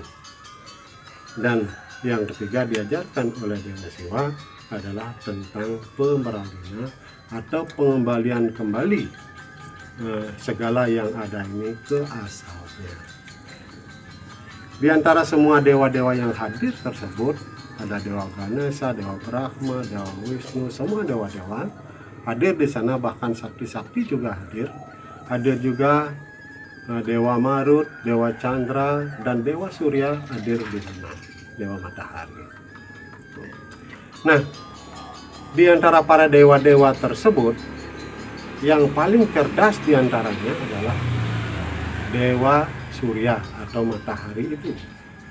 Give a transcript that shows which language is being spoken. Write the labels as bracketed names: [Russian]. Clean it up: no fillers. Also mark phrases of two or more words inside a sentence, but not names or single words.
[Indonesian] Dan yang ketiga diajarkan oleh Dewa Siwa adalah tentang pemeralihan atau pengembalian kembali segala yang ada ini ke asalnya. Di antara semua dewa-dewa yang hadir tersebut ada Dewa Ganesha, Dewa Brahma, Dewa Wisnu, semua dewa-dewa hadir di sana, bahkan sakti-sakti juga hadir. Hadir juga Dewa Marut, Dewa Chandra, dan Dewa Surya hadir di sana, Dewa Matahari. Nah, di antara para dewa-dewa tersebut, yang paling cerdas di antaranya adalah Dewa Surya atau matahari itu.